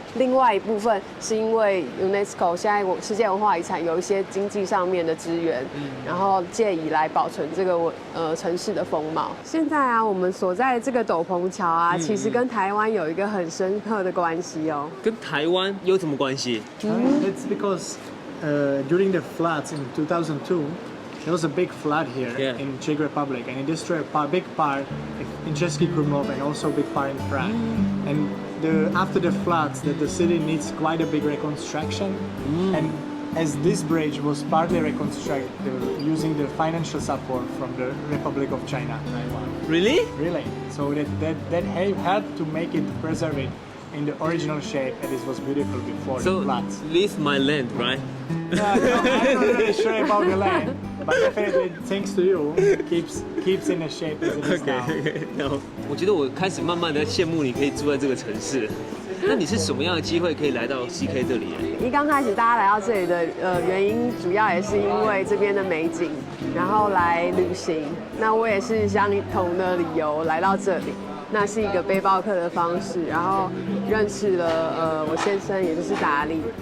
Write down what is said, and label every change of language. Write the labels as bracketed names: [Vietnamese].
[Chinese] 另外一部分是因为 UNESCO 现在世界文化遗产有一些经济上面的资源，然后借以来保存这个城市的风貌。现在啊，我们所在的这个斗篷桥啊，其实跟台湾有一个很深刻的关系哦。跟台湾有什么关系？ [English] It's because during the floods in 2002, there was a big flood here in Czech Republic, and it destroyed a big part in Český Krumlov and also a big part in Prague. And after the floods, the city needs quite a big reconstruction. And as this bridge was partly reconstructed using the financial support from the Republic of China, Taiwan. Really? Really. So that helped to make it preserve it in the original shape that it was beautiful before the floods. This is my land, right? I'm not really sure about the land, but definitely thanks to you, keeps in the shape as it is now. No. [Chinese] 我觉得我开始慢慢的羡慕你可以住在这个城市。那你是什么样的机会可以来到 CK 这里？一刚开始大家来到这里的原因，主要也是因为这边的美景，然后来旅行。那我也是相同的理由来到这里。那是一个背包客的方式，然后认识了我先生，也就是达利。